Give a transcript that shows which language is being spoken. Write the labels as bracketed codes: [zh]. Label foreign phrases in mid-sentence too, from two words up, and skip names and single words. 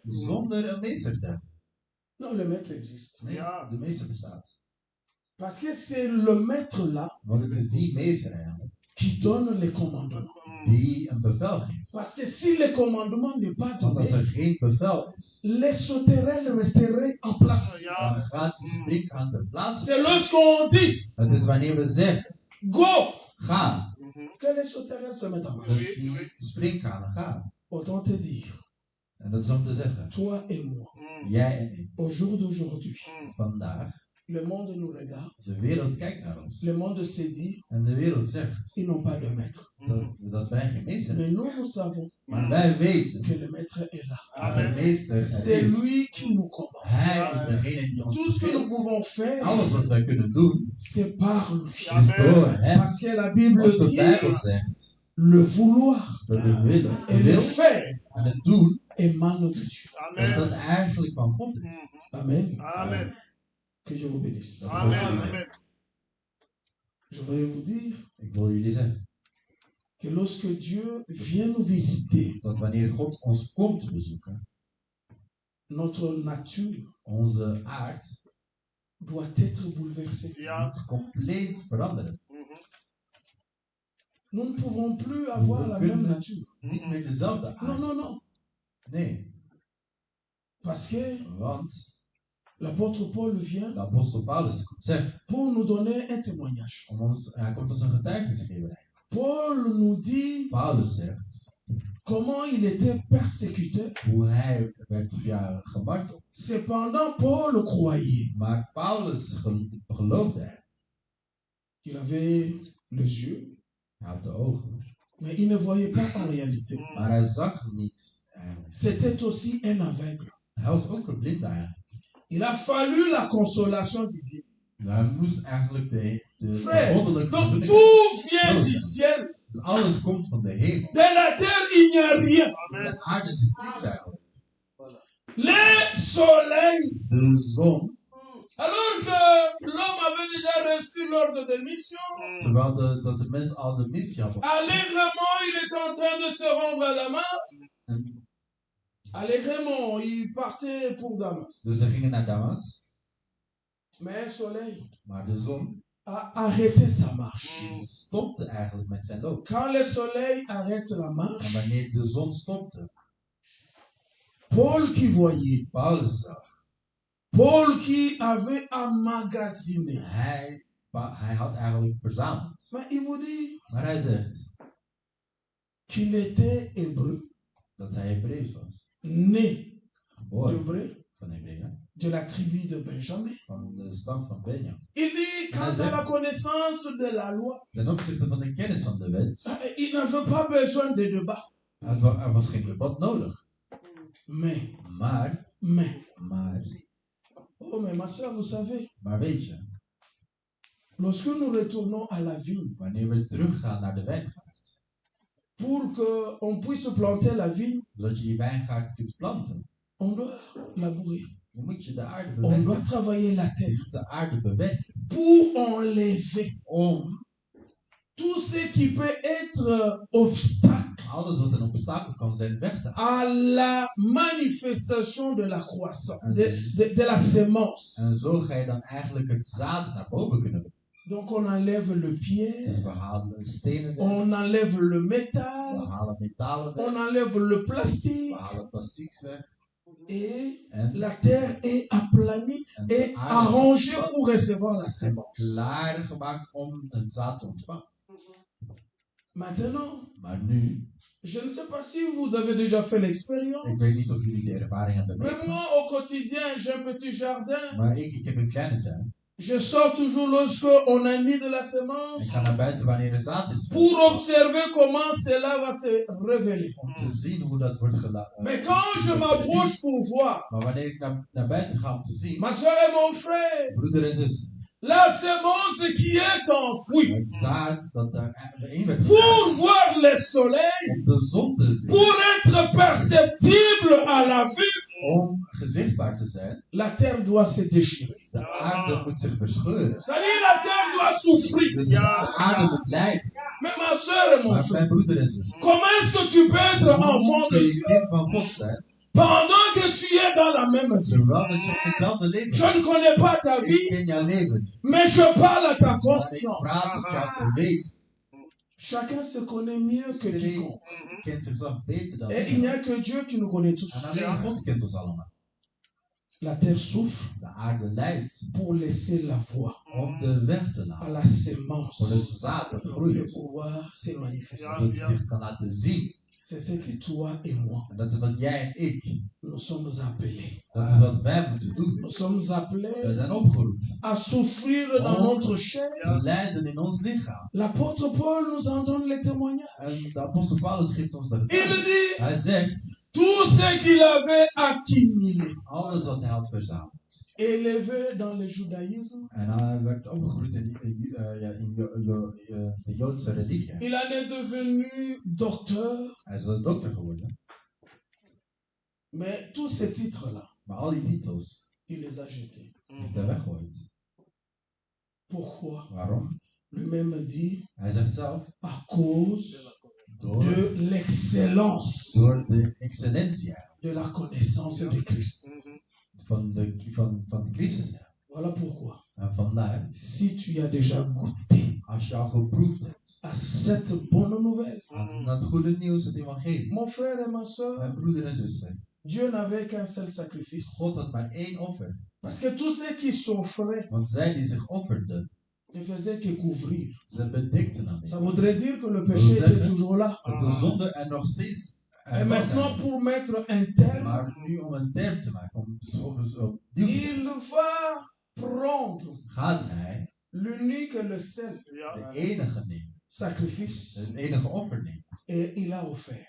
[nl] zonder een meester te hebben? [fr] Non, le maître existe. [nl] Nee, de meester bestaat. [fr] Parce que c'est le maître là [nl] Want het is die meester eigenlijk [fr] qui donne les commandements. [nl] die een bevel geeft. [fr] Parce que si le commandement n'est pas [nl] Want als [fr] donné, [nl] er geen bevel is, [fr] les sauterelles resteraient en place. [nl] dan gaat die sprinkhaan ter plaatse. [fr] C'est lorsqu'on dit [nl] Het is wanneer we zeggen, [fr] go [nl] ga, [fr] que les sauterelles se mettent en marche. [nl] dat die sprinkhanen gaan. [fr] Autant te dire, [nl] En dat is om te zeggen, [fr] toi et moi, [nl] jij en ik, [fr] au jour d'aujourd'hui, [nl] vandaag, [fr] le monde nous regarde, [nl] de wereld kijkt naar ons. [fr] le monde se dit, [nl] En de wereld zegt [fr] ils n'ont pas de maître. [nl] dat wij geen meester hebben. [fr] Mais nous savons [nl] Maar wij weten [fr] que le maître est là. [nl] dat de meester er [fr] C'est [nl] is. [fr] lui qui nous commande. [nl] Hij is degene die ons [fr] Tout ce que nous [nl] beveelt. [fr] pouvons faire, [nl] Alles wat wij kunnen doen, [fr] c'est par lui. [nl] is door hem. [fr] Parce que la [nl] Want [fr] Bible [nl] de Bijbel [fr] dit, [nl] zegt [fr] le vouloir [nl] dat de willen, [fr] et [nl] de [fr] le [nl] wil [fr] faire [nl] en het doen, [fr] émanent de Dieu. [nl] dat dat eigenlijk van God is. [fr] Amen. [nl] Amen. [fr] Que je vous bénisse. [nl] Amen. [fr] Je voudrais vous dire [nl] Ik wil jullie zeggen [fr] que lorsque Dieu vient nous visiter, [nl] dat wanneer God ons komt bezoeken, [fr] notre nature [nl] onze aard [fr] doit être bouleversée. [nl] moet compleet veranderen. [fr] Nous ne pouvons plus avoir la même nature. [nl] Niet meer dezelfde [fr] Non, [nl] aard. [fr] non, non. [nl] Nee, [fr] Parce que [nl] want [fr] l'apôtre Paul vient [nl] de apostel Paulus komt zeggen, [fr] pour nous donner un témoignage. [nl] hij komt ons een getuigenis geven. [fr] Paul nous dit, [nl] Paulus zegt, [fr] comment il était persécuté. [nl] hoe hij werd gemarteld. [fr] Cependant, Paul croyait. [nl] Maar Paulus geloofde er. [fr] Il avait les yeux, [nl] Hij had de ogen, [fr] mais il ne voyait pas en réalité. [nl] maar hij zag niet eigenlijk. [fr] C'était aussi un aveugle. [nl] Hij was ook een blinde eigenlijk. [fr] Il a fallu la consolation divine. [nl] Hij moest eigenlijk de [fr] Frère, [nl] goddelijke [fr] donc [nl] vervulling. [fr] tout vient du ciel. [nl] Dus alles komt van de hemel. [fr] De la terre, il n'y a rien. [nl] De aarde zit niks eigenlijk. [fr] Le soleil, [nl] De zon, [fr] alors que l'homme avait déjà reçu l'ordre de mission, [nl] terwijl dat de mensen al de missie hadden. [fr] allègrement, il était en train de se rendre à Damas. [nl] En [fr] Allègrement, il partait pour Damas. [nl] dus ze gingen naar Damas, [fr] Mais le soleil [nl] maar de zon [fr] a arrêté sa marche. [nl] die stopte eigenlijk met zijn loop. [fr] Quand le soleil arrête la [nl] En [fr] marche, [nl] wanneer de zon stopte, [fr] Paul qui voyait, [nl] Paulus zag, [fr] Paul qui avait emmagasiné. [nl] hij had eigenlijk verzameld. [fr] Mais il vous dit [nl] Maar hij zegt [fr] qu'il était hébreu, [nl] dat hij Hebreeuws was. [fr] né [nl] Geboren [fr] d'hébreu, [nl] van Hebreeën, [fr] de la tribu de Benjamin. [nl] van de stam van Benjamin. [fr] Il dit, quant à la connaissance de la loi, [nl] Ten opzichte van de kennis van de wet, [fr] il n'avait pas besoin de débat. [nl] er was geen debat nodig. [fr] Mais, [nl] Maar, [fr] oh mais ma soeur, vous savez, [nl] maar weet je, [fr] lorsque nous retournons à la vigne, [nl] wanneer we teruggaan naar de wijngaard, [fr] pour qu'on puisse planter la vigne, [nl] zodat je wijngaard kunt planten, [fr] on doit labourer. [nl] dan moet je de aarde [fr] On [nl] bewerken. [fr] doit travailler la [nl] Je [fr] terre [nl] moet de aarde bewerken [fr] pour enlever [nl] om [fr] tout ce qui peut être obstacle [nl] alles wat een obstakel kan zijn weg te halen. [fr] à la manifestation de la croissance, de la sémence. [nl] En zo ga je dan eigenlijk het zaad naar boven kunnen brengen. [fr] Donc on enlève le [nl] Dus [fr] pierre, [nl] we halen stenen weg, [fr] on enlève le [nl] we [fr] métal, [nl] halen metalen weg, [fr] on enlève le [nl] we [fr] plastique [nl] halen plastieks weg. [fr] et [nl] En, [fr] la terre est aplanie [nl] en [fr] et [nl] de aarde [fr] arrangée [nl] is [fr] pour recevoir la [nl] en [fr] sémence. [nl] klaar gemaakt om het zaad te ontvangen. [fr] Maintenant, [nl] Maar nu, [fr] je ne sais pas si vous avez déjà fait l'expérience, [nl] ik weet niet of jullie de ervaring hebben [fr] mais [nl] meegemaakt, [fr] moi au quotidien j'ai un petit jardin. [nl] maar ik heb een kleine tuin. [fr] Je sors toujours lorsque on a mis de la semence [nl] Ik ga naar buiten wanneer er zaad is. [fr] pour observer comment cela va se révéler. [nl] Om te zien hoe dat wordt gelaten. [fr] Mais quand je m'approche pour voir, [nl] Maar wanneer ik naar buiten ga om te zien, [fr] ma soeur et mon frère, [nl] broeder en zus, [fr] la semence qui est enfouie, [nl] het zaad dat daarin werd [fr] pour [nl] gedaan, [fr] voir le soleil, [nl] om de zon te zien, [fr] pour être perceptible à la vue, [nl] om gezichtbaar te zijn, [fr] la terre doit se déchirer. [nl] de aarde moet zich verscheuren. [fr] C'est-à-dire la terre doit souffrir. [nl] Dus de aarde moet lijden. [fr] Mais ma soeur et mon [nl] Maar [fr] frère, [nl] mijn broeder en zus, [fr] comment est-ce que tu peux être enfant [nl] hoe kun [fr] de [nl] je [fr] Dieu [nl] kind van God zijn, [fr] pendant que tu es dans la même vie? [nl] terwijl dat je hetzelfde leven [fr] Je [nl] hebt? [fr] ne connais pas ta [nl] Ik [fr] vie, [nl] ken jouw leven niet. [fr] mais je parle à ta [nl] Maar ik [fr] conscience. [nl] praat op jouw geweten. [fr] Chacun se connaît mieux que [nl] Iedereen [fr] quiconque. [nl] kent zichzelf beter dan [fr] Et il n'y [nl] iemand. [fr] a que Dieu qui nous connaît tous. [nl] En alleen God kent ons allemaal. [fr] La terre souffre [nl] De aarde leidt [fr] pour laisser la voie [nl] om de weg te [fr] à [nl] laten. [fr] la [nl] Voor [fr] sémence [nl] het zaad dat [fr] de [nl] groeit. [fr] pouvoir se manifester. [nl] Zodat hij zich kan laten zien. [fr] C'est ce que toi et moi, [nl] En dat is wat jij en ik, [fr] nous sommes appelés. [nl] dat is wat wij moeten doen. [fr] Nous sommes [nl] We [fr] appelés [nl] zijn opgeroepen. [fr] à souffrir dans notre chair. [nl] Te lijden in ons lichaam. [fr] L'apôtre Paul nous en donne les témoignages. [nl] En de apostel Paulus geeft ons dat. [fr] Il dit [nl] Hij zegt, [fr] tout ce qu'il avait accumulé, [nl] alles wat hij had verzameld. [fr] élevé dans le judaïsme, [nl] En hij werd opgegroeid in de Joodse religie. [fr] il en est devenu docteur. [nl] Hij is een dokter geworden. [fr] Mais tous ces titres-là, [nl] Maar al die titels [fr] il les a jetés. [nl] heeft hij weggegooid. [fr] Pourquoi? [nl] Waarom? [fr] Lui-même dit [nl] Hij zegt zelf, [fr] à cause [nl] door [fr] de l'excellence [nl] de excellentie [fr] de la connaissance de Christ. [nl] van de Christus. [fr] Voilà pourquoi, [nl] En vandaar, [fr] si tu as déjà goûté [nl] als je al geproefd hebt [fr] à cette bonne nouvelle, [nl] aan het goede nieuws, het evangelie, [fr] mon frère et ma soeur, [nl] mijn broeder en zuster, [fr] Dieu n'avait qu'un seul sacrifice. [nl] God had maar één offer. [fr] Parce que tous ceux qui s'offraient [nl] Want zij die zich offerden, [fr] ne faisaient que couvrir. [nl] ze bedekten aan [fr] Ça [nl] dit. [fr] voudrait dire que le péché était toujours là. [nl] Dat de zonde er nog steeds [fr] Et maintenant, pour mettre un terme, [nl] Maar nu om een term te maken, om opnieuw te zeggen, [fr] il va prendre [nl] gaat hij [fr] l'unique et le seul [nl] de enige nemen, [fr] sacrifice [nl] het enige offer nemen. [fr] et il a offert.